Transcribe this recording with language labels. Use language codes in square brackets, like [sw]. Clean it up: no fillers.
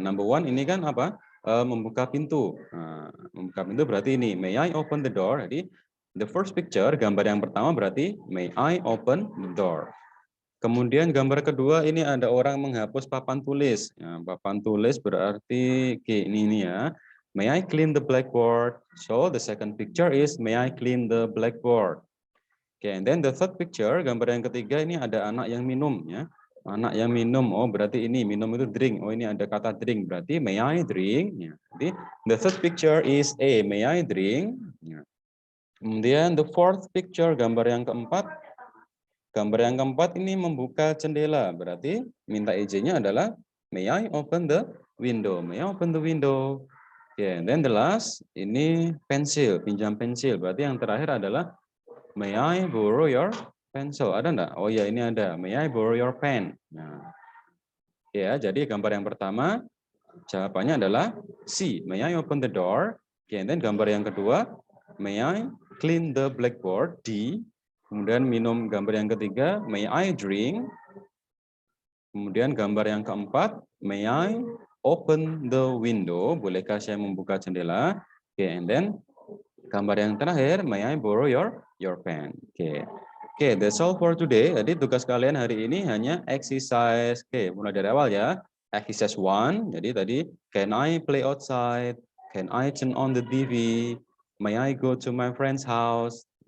[id] Number 1 ini kan apa? Membuka pintu. Nah, membuka pintu berarti ini, [en] may I open the door? Jadi the first picture, [id] gambar yang pertama berarti [en] may I open the door. [id] Kemudian gambar kedua ini ada orang menghapus papan tulis. Ya, papan tulis berarti ini ya. [en] May I clean the blackboard? So the second picture is may I clean the blackboard? Okay, and then the third picture, [id] gambar yang ketiga ini ada anak yang minum ya. Anak yang minum, oh berarti ini minum itu drink. Oh ini ada kata drink, berarti [en] may I drink? [id] Ya. [en] Jadi the third picture is A, may I drink? [id] Ya. Kemudian [en] the fourth picture, [id] gambar yang keempat. Gambar yang keempat ini membuka jendela, berarti minta izinnya adalah [en] may I open the window? May I open the window? Okay, and then the last [id] ini pensil, pinjam pensil. Berarti yang terakhir adalah [en] may I borrow your pencil? [id] Ada enggak? Oh ya, ini ada. [en] May I borrow your pen? [id] Nah, ya, jadi gambar yang pertama jawabannya adalah C. [en] May I open the door? Okay, and then [id] gambar yang kedua, [en] may I clean the blackboard? D. [id] Kemudian minum gambar yang ketiga, [en] may I drink? [id] Kemudian gambar yang keempat, [en] may I open the window? [id] Bolehkah saya membuka jendela? [en] Okay, and then [id] gambar yang terakhir, [en] may I borrow your pen? Okay. Okay, that's all for today. [id] Jadi tugas kalian hari ini hanya exercise. [en] Okay, [id] mulai dari awal ya. [en] Exercise 1. [id] Jadi tadi, [en] can I play outside? Can I turn on the TV? May I go to my friend's house?